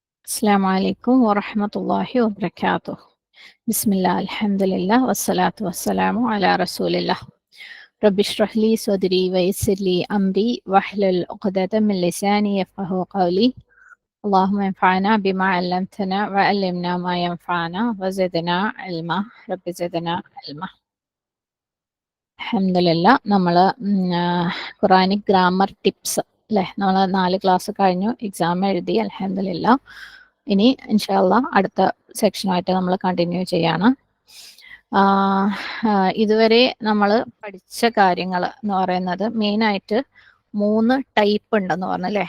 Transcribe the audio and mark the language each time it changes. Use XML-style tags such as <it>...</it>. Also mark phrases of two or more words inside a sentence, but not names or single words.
<ar>السلام عليكم ورحمة الله وبركاته. بسم الله الحمد لله والصلاة والسلام على رسول الله. رب اشرح لي صدري ويسر لي أمري واحلل عقدة من لساني يفقهوا قولي. اللهم انفعنا بما علمتنا وعلمنا ما ينفعنا وزدنا علما. رب زدنا علما. الحمد لله</ar> <ml>നമ്മൾ</ml> <en>Quranic grammar tips</en> <ml>അല്ലേ, നമ്മൾ 4 ക്ലാസ് കഴിഞ്ഞു, എക്സാം എഴുതി</ml> <ar>الحمد لله.</ar> <ml>ഇനി</ml> <ar>إن شاء الله</ar> <ml>അടുത്ത സെക്ഷനായിട്ട് നമ്മൾ കണ്ടിന്യൂ ചെയ്യാണ്. ഇതുവരെ നമ്മൾ പഠിച്ച കാര്യങ്ങൾ എന്ന് പറയുന്നത് മെയിനായിട്ട് 3 ടൈപ്പ് ഉണ്ടെന്ന് പറഞ്ഞു അല്ലേ.</ml>